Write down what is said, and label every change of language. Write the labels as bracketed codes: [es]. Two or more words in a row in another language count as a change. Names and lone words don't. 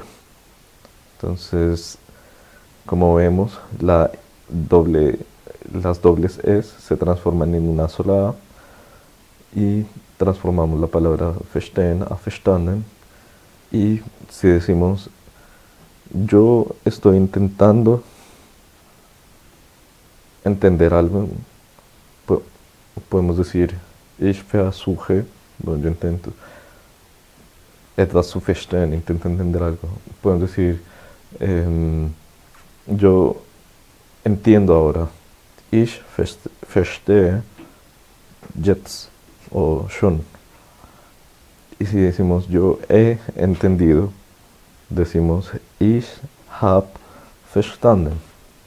[es] Entonces, como vemos, las dobles es se transforman en una sola A y transformamos la palabra verstehen a verstanden. Y si decimos yo estoy intentando entender algo, podemos decir [de] ich versuche, [es] bueno, yo intento [de] etwas zu verstehen, [es] intento entender algo. Podemos decir yo entiendo ahora, [de] ich verstehe jetzt o schon. [es] Y si decimos yo he entendido, decimos [de] ich habe verstanden.